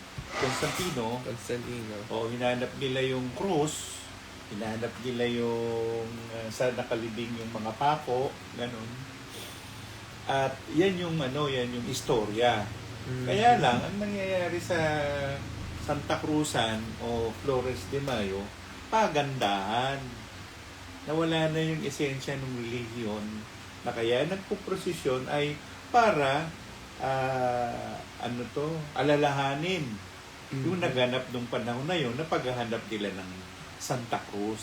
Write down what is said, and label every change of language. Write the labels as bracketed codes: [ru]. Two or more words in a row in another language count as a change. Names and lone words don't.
[tl] O hinanap nila yung krus, hinanap nila yung sa nakalibing yung mga pako, ganun. At yan yung istorya. Kaya lang, ang nangyayari sa Santa Cruzan o Flores de Mayo, pagandahan. Nawala na yung esensya ng relihiyon na kaya nagpuprosesyon ay para alalahanin yung naganap nung panahon na yun na paghahanap nila ng Santa Cruz.